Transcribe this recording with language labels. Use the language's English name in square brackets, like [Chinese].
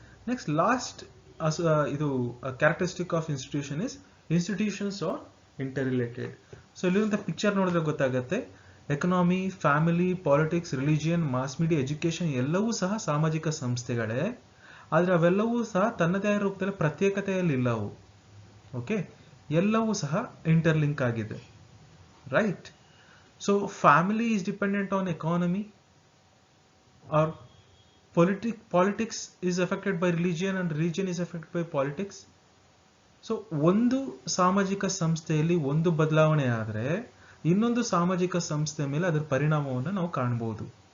[English] Next last ಇದು characteristic of institution is institutions are interrelated. [Kannada] So ಇಲ್ಲಿರುವಂತ picture ನೋಡಿದ್ರೆ ಗೊತ್ತಾಗತ್ತೆ economy, family, politics, religion, mass media, education ಎಲ್ಲವೂ ಸಹ ಸಾಮಾಜಿಕ ಸಂಸ್ಥೆಗಳೇ. ಆದ್ರೆ ಅವೆಲ್ಲವೂ ಸಹ ತನ್ನದೇ ಆದ ರೂಪದಲ್ಲಿ ಪ್ರತ್ಯೇಕತೆಯಲ್ಲಿ ಇಲ್ಲ ಅವು. ಓಕೆ, ಎಲ್ಲವೂ ಸಹ ಇಂಟರ್ಲಿಂಕ್ ಆಗಿದೆ, right? [English] So family is dependent on economy, or politics is affected by religion and religion is affected by politics. [Kannada] So ಒಂದು ಸಾಮಾಜಿಕ ಸಂಸ್ಥೆಯಲ್ಲಿ ಒಂದು ಬದಲಾವಣೆ ಆದ್ರೆ ಇನ್ನೊಂದು ಸಾಮಾಜಿಕ ಸಂಸ್ಥೆ ಮೇಲೆ ಅದರ ಪರಿಣಾಮವನ್ನು ನಾವು ಕಾಣಬಹುದು.